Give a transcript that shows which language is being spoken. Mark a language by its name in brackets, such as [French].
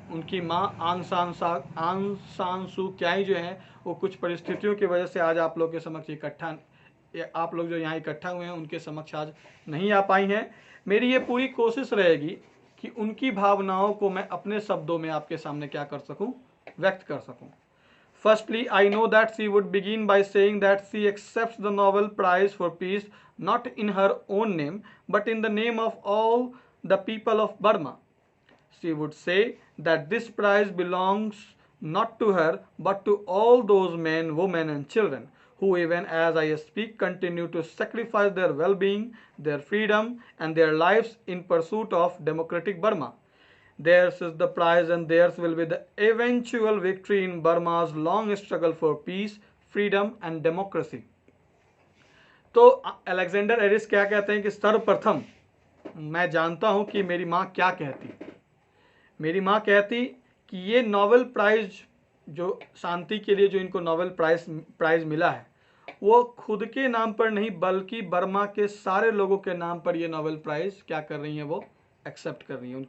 [Hindi] उनकी माँ आंग सान सू क्याई जो है, वो कुछ परिस्थितियों की वजह से आज आप लोग के समक्ष आप लोग जो यहाँ इकट्ठा हुए हैं उनके समक्ष आज नहीं आ पाई हैं। मेरी ये पूरी कोशिश रहेगी कि उनकी भावनाओं को मैं अपने शब्दों में आपके सामने क्या कर सकूं, व्यक्त कर सकूं। [English] Firstly, I know that she would begin by saying that she accepts the Nobel Prize for Peace not in her own name, but in the name of all the people of Burma. She would say that this prize belongs not to her, but to all those men, women, and children who, even as I speak, continue to sacrifice their well being, their freedom, and their lives in pursuit of democratic Burma. Theirs is the prize, and theirs will be the eventual victory in Burma's long struggle for peace, freedom, and democracy. [Hindi] तो Alexander Eris क्या कहते हैं कि सर्वप्रथम मैं जानता हूं कि मेरी मां क्या कहती। मेरी मां कहती कि ये नोबेल प्राइज जो शांति के लिए जो इनको नोबेल प्राइज मिला है वो खुद के नाम पर नहीं बल्कि बर्मा के सारे लोगों के नाम पर ये नोबेल प्राइज क्या कर रही हैं, वो एक्सेप्ट कर रही हैं।